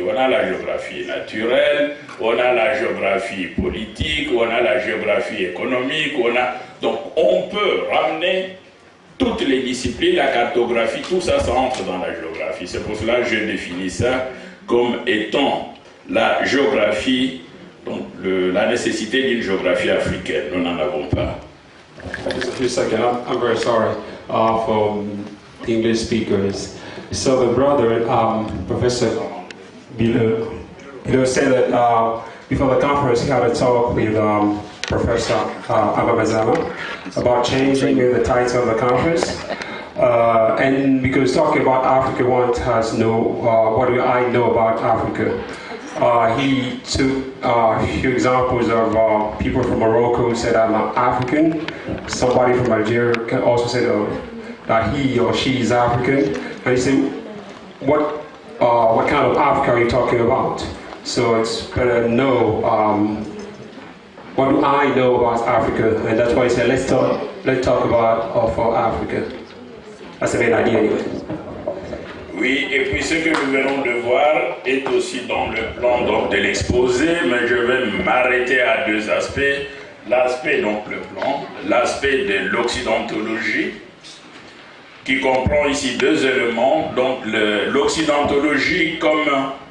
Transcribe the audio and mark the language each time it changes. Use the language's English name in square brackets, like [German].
[French] On a la géographie naturelle, on a la géographie politique, on a la géographie économique, donc on peut ramener toutes les disciplines, la cartographie, tout ça, ça entre dans la géographie. C'est pour cela que je définis ça comme étant la géographie, donc la nécessité d'une géographie africaine. Nous n'en avons pas. [English] Just a few seconds. I'm very sorry for the English speakers. So the brother, Professor Bilo said that before the conference he had a talk with Professor Abamazama about changing the title of the conference. And because talking about Africa, one has no, what do I know about Africa? He took a few examples of people from Morocco who said, I'm African. Somebody from Algeria can also say that he or she is African. And he said, what kind of Africa are you talking about? So it's better to know what do I know about Africa, and that's why he said, let's talk about Africa. That's the main idea anyway. [French] Oui, et puis ce que nous venons de voir est aussi dans le plan donc, de l'exposé, mais je vais m'arrêter à deux aspects. L'aspect, donc le plan, l'aspect de l'occidentologie, qui comprend ici deux éléments. Donc l'occidentologie comme